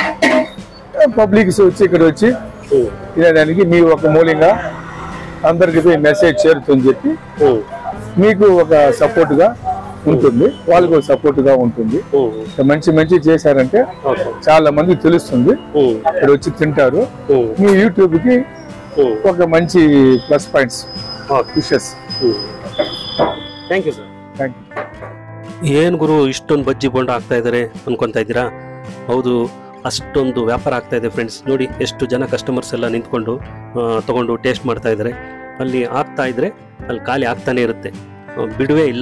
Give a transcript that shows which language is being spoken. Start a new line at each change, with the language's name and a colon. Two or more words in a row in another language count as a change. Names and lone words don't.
Telugu: పబ్లిక్స్ వచ్చి ఇక్కడ వచ్చి తినడానికి మీ ఒక మూలంగా అందరికి మెసేజ్ చేరుతుందని చెప్పి మీకు ఒక సపోర్ట్ గా ఉంటుంది, వాళ్ళకి ఒక సపోర్ట్ గా ఉంటుంది. మంచి మంచి చేశారంటే చాలా మంది తెలుస్తుంది, ఇక్కడ వచ్చి తింటారు. మీ యూట్యూబ్ కి ఒక మంచి
English: plus points wishes. thank you sir. thank you.
Kannada: ಏನು ಗುರು ಇಷ್ಟೊಂದು ಬಜ್ಜಿ ಬೋಂಡ ಆಗ್ತಾ ಇದ್ದಾರೆ ಅನ್ಕೊಂತಾ ಇದ್ದೀರಾ? ಹೌದು, ಅಷ್ಟೊಂದು ವ್ಯಾಪಾರ ಆಗ್ತಾ ಇದೆ ಫ್ರೆಂಡ್ಸ್. ನೋಡಿ ಎಷ್ಟು ಜನ ಕಸ್ಟಮರ್ಸ್ ಎಲ್ಲ ನಿಂತ್ಕೊಂಡು ತಗೊಂಡು ಟೇಸ್ಟ್ ಮಾಡ್ತಾ ಇದ್ದಾರೆ. ಅಲ್ಲಿ ಆಗ್ತಾ ಇದ್ರೆ ಅಲ್ಲಿ ಖಾಲಿ ಆಗ್ತಾನೆ ಇರುತ್ತೆ, ಬಿಡುವೇ ಇಲ್ಲ.